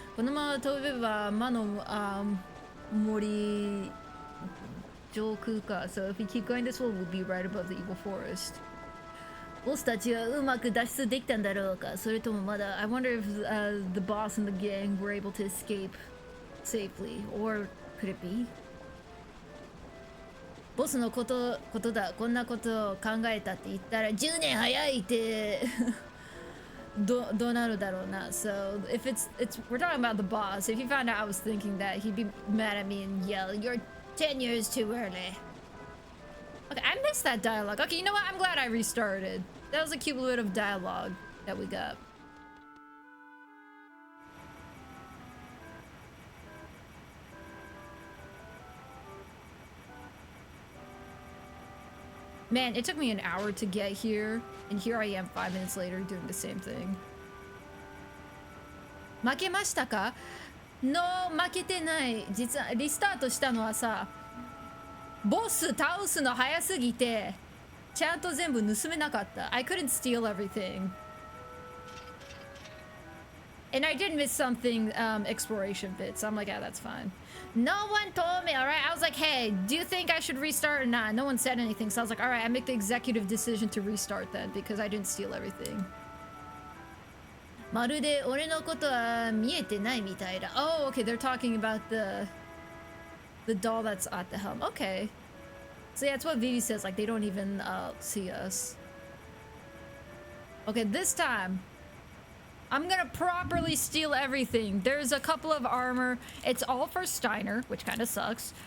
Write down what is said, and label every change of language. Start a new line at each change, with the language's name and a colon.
Japanese: このまま飛べば魔の森上空か.
English: So if we keep going this way, we'll be right above the evil forest.
Japanese: ボスたちはうまく脱出できたんだろうか。それともまだ
English: I wonder if the boss and the gang were able to escape safely, or could it be?
Japanese: ボスのことだ。こんなことを考えたって言ったら10年早いってどうなるだろうな。
English: So if it's we're talking about the boss. If he found out I was thinking that, he'd be mad at me and yell, "You're 10 years too early." Okay, I missed that dialogue. Okay, you know what? I'm glad I restarted. That was a cute bit of dialogue that we got. Man, it took me an hour to get here, and here I am 5 minutes later doing the same thing.
Japanese: 負けましたか？No、負けてない。実はリスタートしたのはさ、ボス倒すの早すぎてちゃんと全部盗めなかった。
English: I couldn't steal everything. And I did miss something, exploration bits. So I'm like, yeah, that's fine. No one told me, alright? I was like, hey, do you think I should restart or not? No one said anything. So I was like, alright, I make the executive decision to restart then because I didn't steal everything.
Japanese: まるで俺のことは見えてないみたいだ。
English: Oh, okay, they're talking about the doll that's at the helm. Okay. So yeah, it's what Vivi says, like they don't even see us. Okay, this time I'm gonna properly steal everything. There's a couple of armor. It's all for Steiner, which kind of sucks.